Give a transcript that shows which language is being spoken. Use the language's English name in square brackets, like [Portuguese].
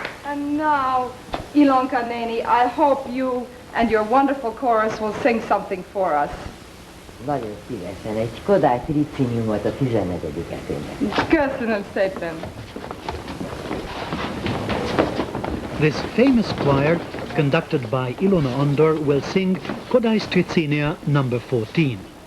[English] And now, Ilonka Néni, I hope you and your wonderful chorus will sing something for us. [Hungarian] Nagyon szívesen. Egy Kodaly Triciniumot a 14-et énekel. Köszönöm szépen. [English] This famous choir, conducted by Ilona Andor, will sing Kodaly Stricinia number 14.